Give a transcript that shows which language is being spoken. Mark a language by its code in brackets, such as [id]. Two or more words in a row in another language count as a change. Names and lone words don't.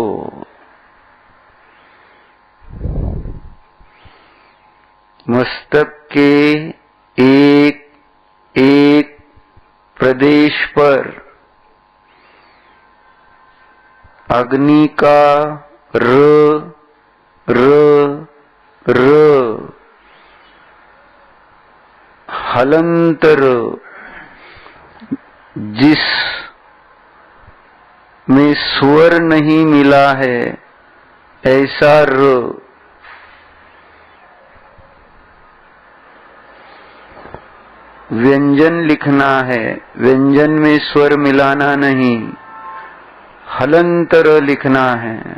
[hi] मस्तक के एक एक प्रदेश पर अग्नि का र र र हलंतर, जिस में स्वर नहीं मिला है ऐसा र, व्यंजन लिखना है, व्यंजन में स्वर मिलाना नहीं, हलंतर लिखना है।